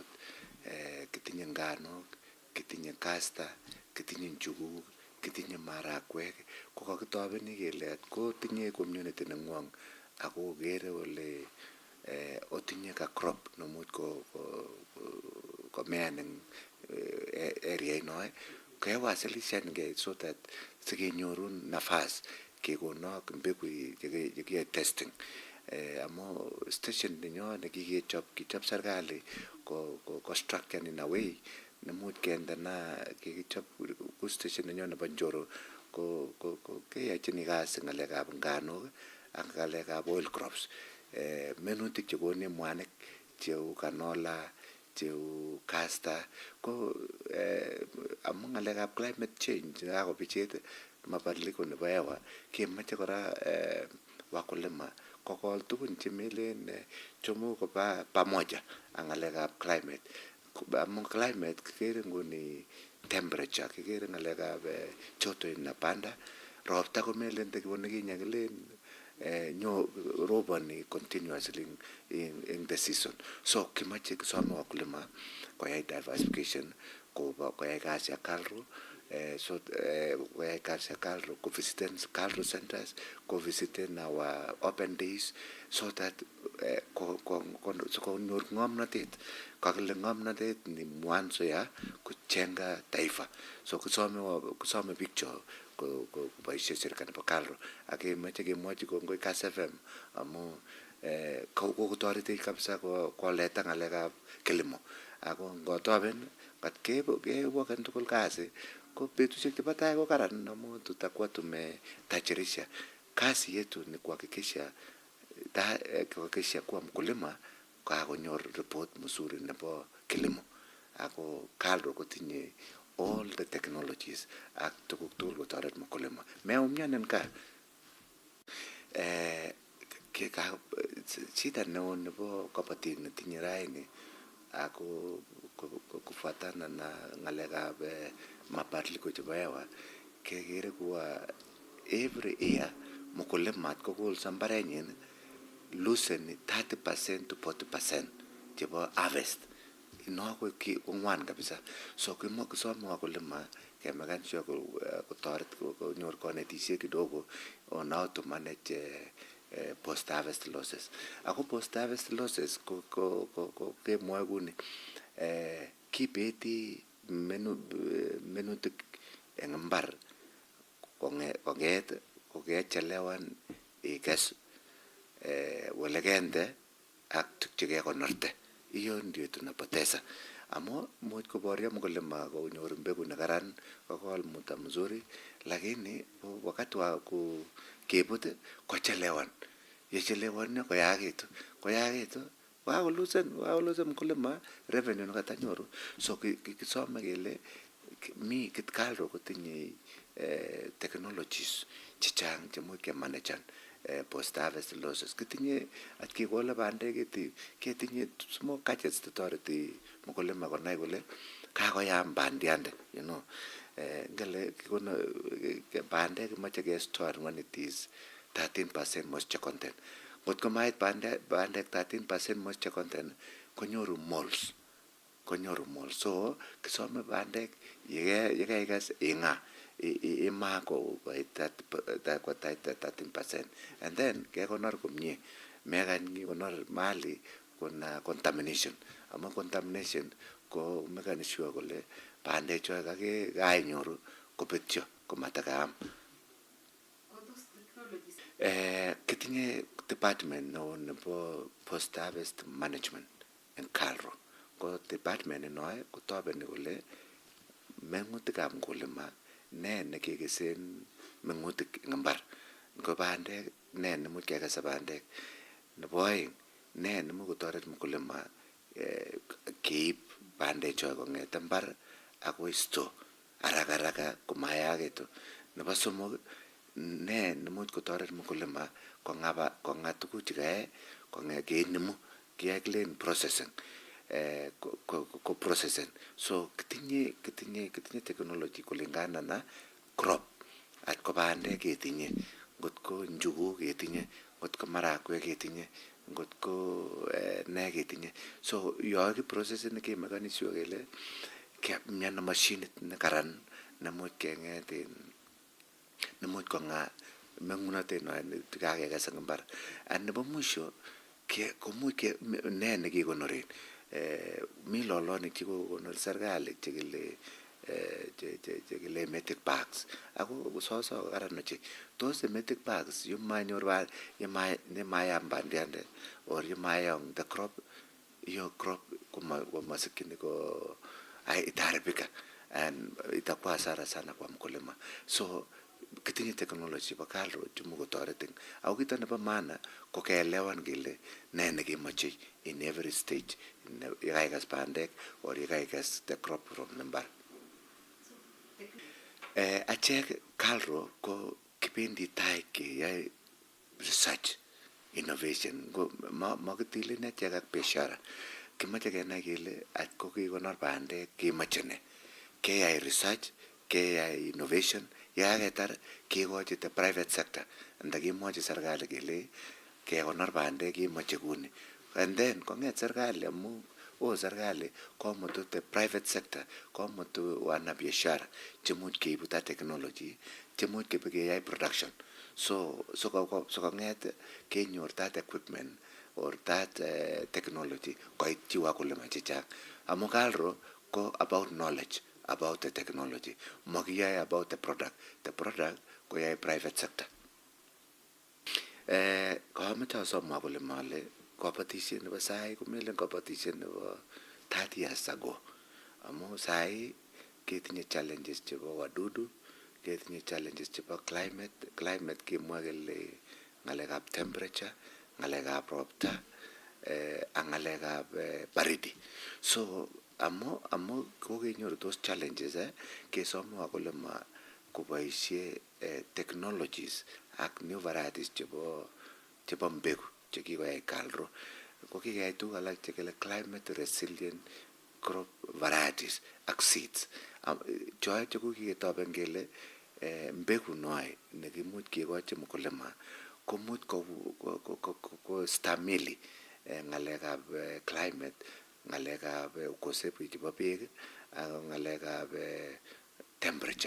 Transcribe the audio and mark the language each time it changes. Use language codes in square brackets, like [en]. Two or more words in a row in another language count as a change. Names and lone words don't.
[kln] Kitinye nganok, kitinye kasta, kitinye njuguk, kitinye marakwek. Ko kakitobeni kele atko tinye community neng'wong ako kere kole otinye ka crop nemuch komean eng area inoe kewasilishankei [en] so that [kln] sikenyoru nafas kekonok mbegu chekiyoe testing. Amu station nenyo nekikechop kichop serikali ko structure [en] in a way [kln] nemuch kendena kikichop station nenyo nebo Njoro ko keyachini kasi ng'alekab nganuk ak ng'alekab [en] oil crops. [kln] Minutik chekone mwanik cheu canola, cheu castor ko amu ng'alekab [en] climate change [kln] kakobichet mabadiliko nebo hewa kemoche kora wakulima kokol tugun chemelen chomo koba pamoja ak ng'alekab climate. Amu climate kikere nguni temperature, kikere ng'alekab joto inapanda, ropta komelen tekiwonikinye kilen roboni [en] continuously in the season. [kln] So kimache kisome wakulima koyai diversification, koyai [sw] kazi ya KALRO, [kln] koyai [sw] kazi ya KALRO, [kln] visiten [en] KALRO centers, [kln] visiten [en] our open days, so that [kln] konyor ng'omnotet. Kakile ng'omnotet [sw] ni mwanzo ya kujenga taifa. [kln] So kusome picture koboishe serikali nebo KALRO ak kemoche kemwochi kongoi Kass FM amu kokotoretech kabisa koleta ng'alekab kilimo. Ako ngotoben kat kewoken tugul kazi ko betusiek chebo tai ko karan amu [sw] tutakuwa tumetajirisha. Kazi yetu ni kuhakikisha kuwa mkulima kakonyor report mzuri nebo kilimo. [kln] Ako KALRO kotinye [en] all the technologies [kln] ak tuguk tugul kotoret mkulima. Meumianen kaa. Shida neo nebo kabatik netinye raini ako [sw] kufuatana na [kln] ng'alekab mabadiliko chebo hewa kekere kuwa [en] every year [kln] mkulima kokolso mbarenyin loseni 30% to 40% chebo harvest. Ino ko ngwan kabisa. So kisome wakulima kemakan sure kotoret konyor konetisiet kidogo [en] on how to manage post harvest losses. [kln] Ako [en] post harvest losses [kln] ko kemwoe kuni kibeti minutik en mbar kong'et kokechelewan ikes welegende ak tuk chekekonorte. [sw] Hiyo ndio tunapoteza. [kln] Amo much kuboria mkulima konyor mbegu nekaran kokol [sw] muda mzuri, lakini wakati wa [kln] kebut kochelewan. Yechelewan koyakitu wakulusen mkulima revenue nekatanyoru. So kisome kele mi KALRO kotinye technologies chechang chemuch kemanajan [en] post harvest losses. [kln] Kitinye at kekole bandek ketinye [en] small gadgets [kln] chetoreti mkulima konai kole kakoyam bandiande, [en] you know. [kln] Ngele kikono bandek kimache ke-store [en] when it is 13% moisture content. [kln] Ngot komait bandek 13% [en] moisture content [kln] konyoru moles. So kisome bandek yekaikas ing'a ima ko 13%, and then kekonor komie mekany kikonor mali kuna contamination. Ama contamination ko mekani sure kole bandek cho kainyoru kobetyo komatakaam. Kitinye department nebo [en] post harvest management [kln] en KALRO. Ko department inoe kotobeni kole mengutikab mkulima ne nekikesen mengutik en mbar. Ngo bandek ne nemuch kekese bandek. Nebo oeng ne nemuch kotoret mkulima keib bandek cho kong'ete mbar akoi store haraka komayakitu. Nebo somok ne nemuch kotoret mkulima kong'a tuguk chekae keinemu kiyai [en] clean processing [kln] ko processing. So kitinye technology [sw] kulingana na [kln] crop. At ko bandek ketinye, ngot ko njuguk ketinye, ngot ko marakwek ketinye, ngot ko ne ketinye. So yo kiprocessing kemekani sure kele miano machinit nekaran nemuch keng'et nemuch kong'a meng'unotet kakekes en mbar. And nebo mwisho komuch ne nekikonoren. Mi lolonik chekikokonor serikali chekile [en] emetic bags. [kln] Ako soso karan ochei. Tos [en] emetic bags [kln] yemayam bandiande or yemayam [en] the crop, [kln] iyo crop komasikini ko itaharibika and [sw] itakuwa hasara sana kwa mkulima. [kln] So kitinye technology pa kalro chumu kotoretin au kita nebo maana ko keelewan kele ne nekemoche [en] in every stage, [kln] yekaikas bandek [en] or yekaikas the crop from the mbar. [kln] Achek kalro ko kipendi tai keyae [en] research innovation [kln] ko makitile ne achek ak biashara. Kimache kenai kele atko kikonor bandek kemoche ne, keyai research, keyai innovation, yakaketar kekochi [en] the private sector [kln] ndakimwochi serikali kele kekonor bandek kemoche kuni, [en] and then [kln] kong'et serikali amu serikali komutu [en] the private sector, [kln] komutu wanabiashara chemuch keibu [en] that technology [kln] chemuch keyai production. So kong'et kenyor [en] that equipment or that technology [kln] koityi wakulima chechang. Amu kalro ko [en] about knowledge about the technology, makiyae about the product. The product koyae private sector. [kln] Kameche asom wakulima ale kabatishet nebo sai komelen kabatishet nebo [en] 30 years ago. [kln] Amu sai ketinye challenges chebo wadudu, ketinye challenges chebo climate kemwa kele ng'alekab temperature, ng'alekab ropta, ak ng'alekab baridi. So amu kokenyoru [en] those challenges [kln] kesome wakulima koboisie technologies ak [en] new varieties [kln] chebo mbegu chekikoyai kalro. Ko kikeyai tuguk alak chekele [en] climate resilient crop varieties [kln] ak seeds. Choe cheko kiketoben kele mbegu noe nekimuch kekochi mkulima komuch ko stamili ng'alekab climate, ng'alekab ukosefu chebo beek ak ng'alekab temperature.